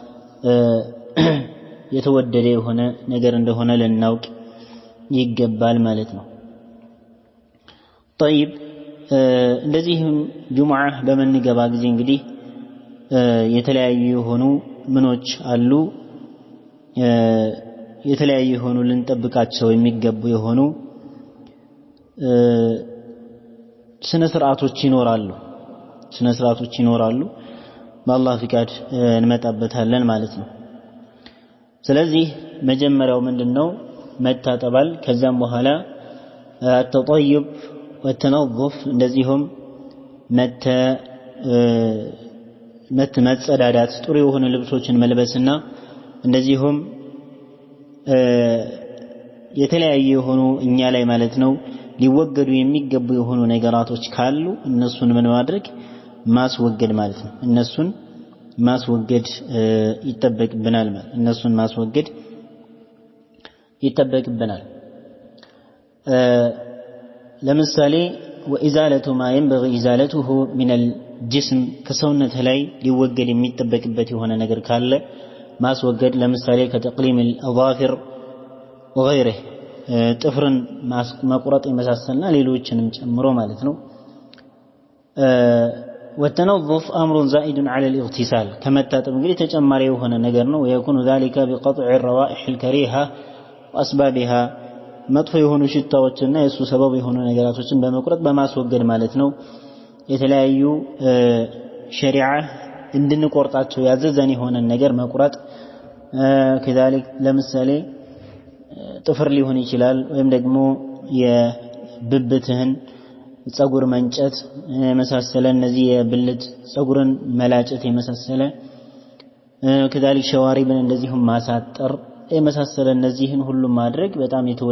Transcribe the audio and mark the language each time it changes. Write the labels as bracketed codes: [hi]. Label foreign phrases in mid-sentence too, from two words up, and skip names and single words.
[am] የተወደደ የሆነ ነገር እንደሆነ ልናውቅ ይገባል ማለት ነው طيب እንደዚህም ጁምዓ በመንገባ ጊዜ እንግዲህ የተለያዩ የሆኑ ምኖች አሉ የተለያዩ የሆኑ ልንጠብቃቸው የሚገቡ የሆኑ ስነ ስርዓቶች ይኖራሉ በአላህ ፍቃድ እንመጣበታለን ማለት ነው። ስለዚህ መጀመሪያው ምንድነው መታጠባል። ከዛም በኋላ [ar] التطيب والتنظف [am] እንደዚሁም መጸዳዳት ጥሩ የሆኑ ልብሶችን መልበስና እንደዚሁም የተለያዩ የሆኑ እኛ ላይ ማለት ነው ሊወገዱ የሚገቡ የሆኑ ነገራቶች ካሉ እነሱን ምን ማድረግ ማስወገድ ማለት ነው። እነሱን ማስወገድ ይጠበቅብናል ማለት እነሱን ማስወገድ ይጠበቅብናል። ለምሳሌ [ar] وإزالة ما ينبغي إزالته من الجسم كسونة [am] ላይ ሊወገድ የሚጠበቅበት የሆነ ነገር ካለ ማስወገድ። ለምሳሌ [ar] كتقليم الأظافر وغيره [am] ጥፍርን መቁረጥ የመሳሰልና ሌሎችንም ጨምሮ ማለት ነው። [ar] والتنظف أمر زائد على الاغتسال [am] ከመታጠብ እንግዲህ ተጨማሪ የሆነ ነገር ነው። [ar] ويكون ذلك بقطع الروائح الكريهة وأسبابها [am] መጥፎ የሆኑ ሽታዎችና የሱ ሰበብ የሆኑ ነገራቶችን በመቁረጥ በማስወገድ ማለት ነው። የተለያዩ ሸሪዓ እንድንቆርጣቸው ያዘዘን የሆነ ነገር መቁረጥ كذلك ለምሳሌ ጥፍር ሊሆን ይችላል ወይም ደግሞ የብብትህን ጸጉር መንጨት የመሳሰለ እነዚህ የብልት ጸጉርን መላጨት የመሳሰለ كذلك ሸዋሪብን እንደዚሁም ማሳጠር የመሳሰለ እነዚህን ሁሉ ማድረግ በጣም